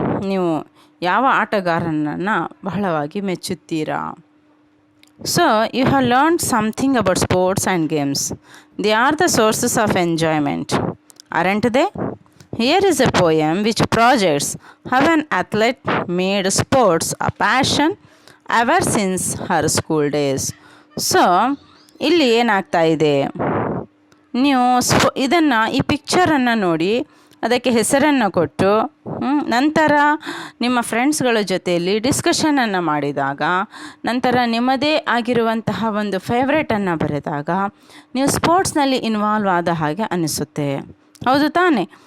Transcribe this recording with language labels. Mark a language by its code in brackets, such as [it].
[kn] ನೀವು ಯಾವ ಆಟಗಾರನನ್ನು ಬಹಳವಾಗಿ ಮೆಚ್ಚುತ್ತೀರಾ? [en] So you have learned something about sports and games. They are the sources of enjoyment, aren't they? Here is a poem which projects how an athlete made sports a passion ever since her school days. [kn] So ಇಲ್ಲಿ ಏನಾಗ್ತಾ ಇದೆ, ನೀವು ಈ ಪಿಕ್ಚರನ್ನು ನೋಡಿ ಅದಕ್ಕೆ ಹೆಸರನ್ನು ಕೊಟ್ಟು ನಂತರ ನಿಮ್ಮ ಫ್ರೆಂಡ್ಸ್ಗಳ ಜೊತೆಯಲ್ಲಿ ಡಿಸ್ಕಷನನ್ನು ಮಾಡಿದಾಗ, ನಂತರ ನಿಮ್ಮದೇ ಆಗಿರುವಂತಹ ಒಂದು ಫೇವ್ರೇಟನ್ನು ಬರೆದಾಗ ನೀವು ಸ್ಪೋರ್ಟ್ಸ್ನಲ್ಲಿ ಇನ್ವಾಲ್ವ್ ಆದ ಹಾಗೆ ಅನಿಸುತ್ತೆ. ಹೌದು ತಾನೇ?